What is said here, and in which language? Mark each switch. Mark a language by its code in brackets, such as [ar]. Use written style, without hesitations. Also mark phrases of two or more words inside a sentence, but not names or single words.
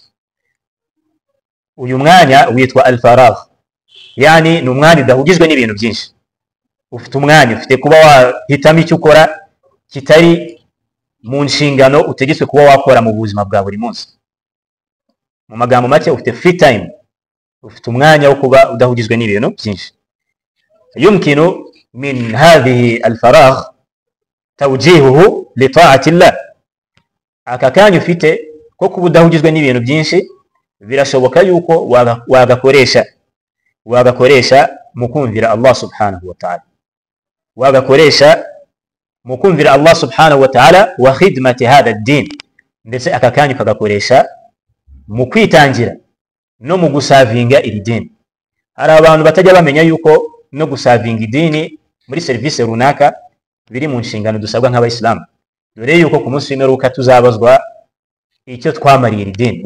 [rw] Uyu mwanya witwa al-faragh, yani ni umwanya udahugijwe n'ibintu byinshi. Ufite umwanya, ufite kuba wahitamo icyo ukora kitari mu nshingano utegetswe kuba wakora mu buzima bwa buri munsi. mu magambo make ufite [en] free time, [rw] ufite umwanya wo kuba udahugizwe n'ibintu byinshi. [ar] يمكن من هذا الفراغ توجيهه لطاعة الله, [rw] aka kanya ufite ko kuba udahugizwe n'ibintu byinshi birashoboka yuko wagakoresha mu kumvira Allah [ar] سبحانه وتعالى, [rw] wagakoresha mu kumvira Allah [ar] سبحانه وتعالى وخدمة هذا الدين, [rw] ndetse aka kanya ukagakoresha mu kwitangira no mu gusavinga iri dini. Hari abantu batajya bamenya yuko no gusavinga idini muri serivisi runaka biri mu nshingano dusabwa nk'abayisilamu, dore yuko ku munsi w'imperuka tuzabazwa icyo twamariye iri dini.